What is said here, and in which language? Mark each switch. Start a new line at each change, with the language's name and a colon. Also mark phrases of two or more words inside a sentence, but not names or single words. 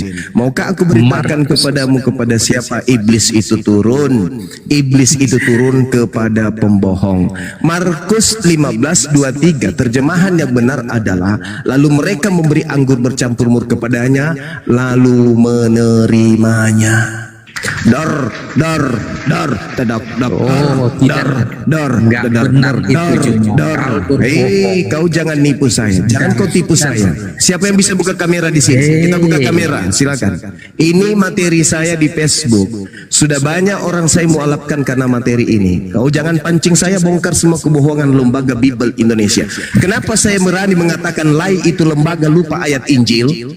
Indonesian: Maukah aku beritakan kepadamu kepada siapa iblis itu turun? Iblis itu turun kepada pembohong. Markus 15:23 terjemahan yang benar adalah lalu mereka memberi anggur bercampur mur kepadanya lalu menerimanya. Dar tedak dar. Hei, kau jangan nipu saya. Jangan kau tipu saya. Siapa yang bisa buka kamera di sini? Kita buka kamera, silakan. Ini materi saya di Facebook. Sudah banyak orang saya mualafkan karena materi ini. Kau jangan pancing saya bongkar semua kebohongan lembaga Bible Indonesia. Kenapa saya berani mengatakan lai itu lembaga lupa ayat Injil?